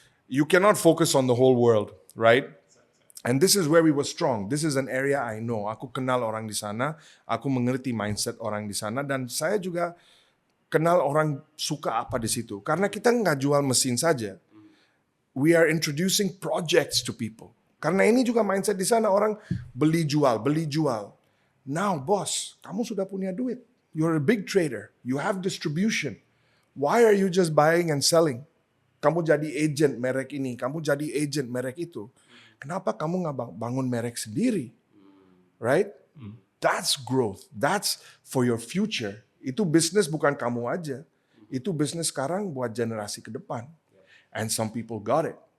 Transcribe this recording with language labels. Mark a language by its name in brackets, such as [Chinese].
[English] You cannot focus on the whole world, right? And this is where we were strong. This is an area I know. [Indonesian] Aku kenal orang di sana, aku mengerti mindset orang di sana, dan saya juga kenal orang suka apa di situ. Karena kita nggak jual mesin saja. [English] We are introducing projects to people. [Indonesian] Karena ini juga mindset di sana, orang beli jual. [English] Now boss, [Indonesian] kamu sudah punya duit. [English] You're a big trader. You have distribution. Why are you just buying and selling? [Indonesian] Kamu jadi agent merek ini, kamu jadi agent merek itu. Kenapa kamu nggak bangun merek sendiri? [English] Right? That's growth. That's for your future. [Indonesian] Itu bisnis bukan kamu aja. Itu bisnis sekarang buat generasi ke depan. [English] And some people got it.